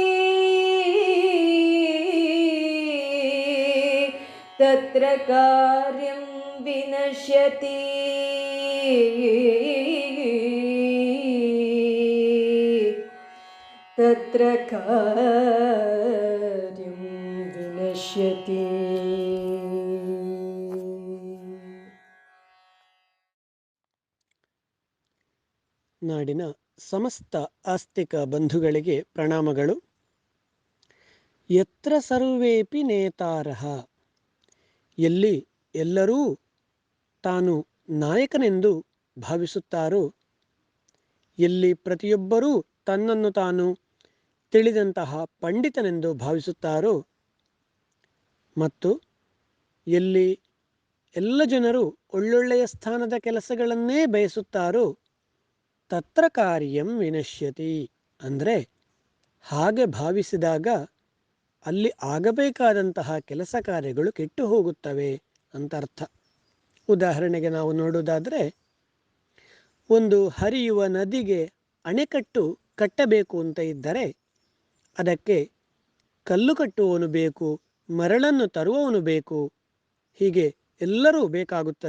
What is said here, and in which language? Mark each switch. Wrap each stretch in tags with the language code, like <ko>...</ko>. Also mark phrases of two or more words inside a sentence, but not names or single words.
<sa>तत्र कार्यं विनश्यति तत्र कार्यं विनश्यति।</sa> <kn>ನಾಡಿನ ಸಮಸ್ತ ಆಸ್ತಿಕ ಬಂಧುಗಳಿಗೆ ಪ್ರಣಾಮಗಳು.</kn> <sa>ಯತ್ರ ಸರ್ವೇಪಿ ನೇತಾರಃ,</sa> <kn>ಎಲ್ಲಿ ಎಲ್ಲರೂ ತಾನು ನಾಯಕನೆಂದು ಭಾವಿಸುತ್ತಾರೋ, ಎಲ್ಲಿ ಪ್ರತಿಯೊಬ್ಬರೂ ತನ್ನನ್ನು ತಾನು ತಿಳಿದಂತಹ ಪಂಡಿತನೆಂದು ಭಾವಿಸುತ್ತಾರೋ, ಮತ್ತು ಎಲ್ಲಿ ಎಲ್ಲ ಜನರು ಒಳ್ಳೊಳ್ಳೆಯ ಸ್ಥಾನದ ಕೆಲಸಗಳನ್ನೇ ಬಯಸುತ್ತಾರೋ</kn> <sa>ತತ್ರ ಕಾರ್ಯಂ ವಿನಶ್ಯತಿ,</sa> <kn>ಅಂದರೆ ಹಾಗೆ ಭಾವಿಸಿದಾಗ ಅಲ್ಲಿ ಆಗಬೇಕಾದಂತಹ ಕೆಲಸ ಕಾರ್ಯಗಳು ಕೆಟ್ಟು ಹೋಗುತ್ತವೆ ಅಂತ ಅರ್ಥ. ಉದಾಹರಣೆಗೆ ನಾವು ನೋಡುವುದಾದರೆ, ಒಂದು ಹರಿಯುವ ನದಿಗೆ ಅಣೆಕಟ್ಟು ಕಟ್ಟಬೇಕು ಅಂತ ಇದ್ದರೆ ಅದಕ್ಕೆ ಕಲ್ಲು ಕಟ್ಟುವವನು ಬೇಕು, ಮರಳನ್ನು ತರುವವನು ಬೇಕು, ಹೀಗೆ ಎಲ್ಲರೂ ಬೇಕಾಗುತ್ತದೆ.</kn>